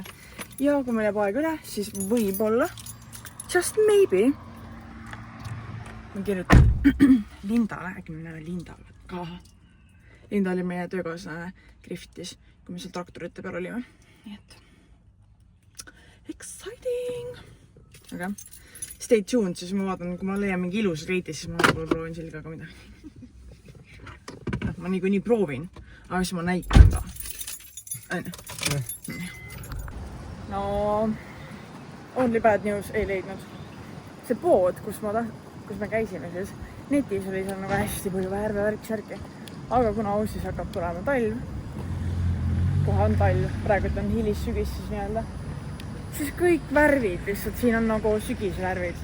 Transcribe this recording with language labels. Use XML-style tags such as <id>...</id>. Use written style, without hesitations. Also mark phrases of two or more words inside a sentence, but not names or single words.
<et>Ja kui meil jääb aeg üle, siis võib-olla,</et> <en>just maybe,</en> <et>ma kirjutan Lindale, äkki me näeme Lindale ka. Linda oli meie töökaaslane Griftis, kui me seal traktorite peal olime. Nii et exciting!</et> <en>Aga stay tuned,</en> <et>siis ma vaatan, kui ma leian mingi ilus kleiti, siis ma proovin selgaga midagi. Ma nii proovin, aga siis ma näitan ka.</et> <en>No, only bad news</en> <et>ei leidnud. See pood, kus me käisime siis, netis oli seal nagu hästi palju värve-värk-särki. Aga kuna Aussis hakkab tulema talv, kohe on talv, praegu on hilis-sügis siis nii-öelda, siis kõik värvid, lihtsalt siin on nagu sügisvärvid.</et>